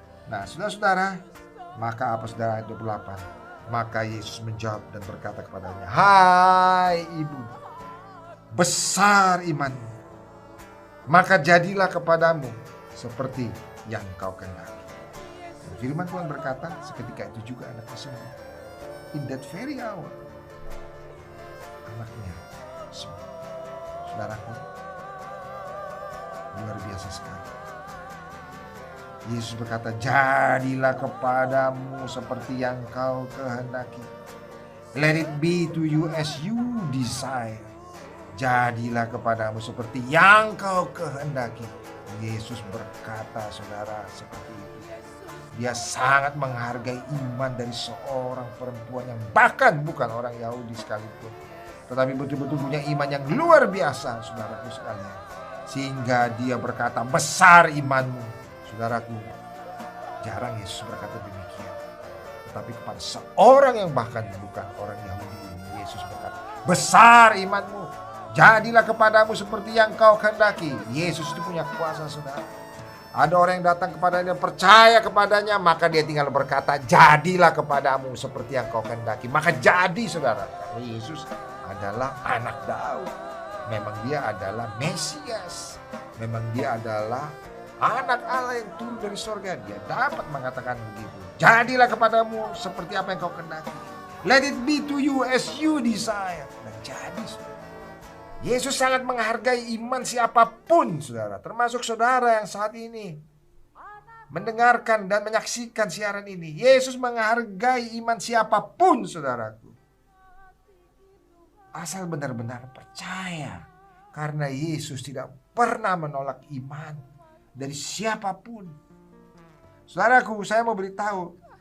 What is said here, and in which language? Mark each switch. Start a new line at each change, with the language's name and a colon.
Indonesian: Nah, saudara-saudara, maka apa saudara ayat 28? Maka Yesus menjawab dan berkata kepadanya, hai ibu, besar imanmu, maka jadilah kepadamu seperti yang kau kehendaki. Dan firman Tuhan berkata, seketika itu juga anaknya sembuh.
English: In that very hour,
Indonesian: anaknya sembuh. Saudaraku, luar biasa sekali. Yesus berkata, jadilah kepadamu seperti yang kau kehendaki.
English: Let it be to you as you desire.
Indonesian: Jadilah kepadamu seperti yang kau kehendaki. Yesus berkata, saudara, seperti itu. Dia sangat menghargai iman dari seorang perempuan yang bahkan bukan orang Yahudi sekalipun, tetapi betul-betul punya iman yang luar biasa, saudaraku sekalian. Sehingga dia berkata, besar imanmu. Saudaraku, jarang Yesus berkata demikian. Tetapi kepada seorang yang bahkan bukan orang Yahudi, Yesus berkata, besar imanmu, jadilah kepadamu seperti yang kau kehendaki. Yesus itu punya kuasa, saudara. Ada orang yang datang kepadanya, percaya kepadanya, maka dia tinggal berkata, jadilah kepadamu seperti yang kau kehendaki. Maka jadi, saudara. Karena Yesus adalah anak Daud. Memang dia adalah Mesias. Memang dia adalah anak Allah yang turun dari surga. Dia dapat mengatakan begitu. Jadilah kepadamu seperti apa yang kau kehendaki.
English: Let it be to you as you desire.
Indonesian: Dan jadi, saudara. Yesus sangat menghargai iman siapapun, saudara. Termasuk saudara yang saat ini mendengarkan dan menyaksikan siaran ini. Yesus menghargai iman siapapun, saudaraku. Asal benar-benar percaya. Karena Yesus tidak pernah menolak iman dari siapapun. Saudaraku, saya mau beritahu,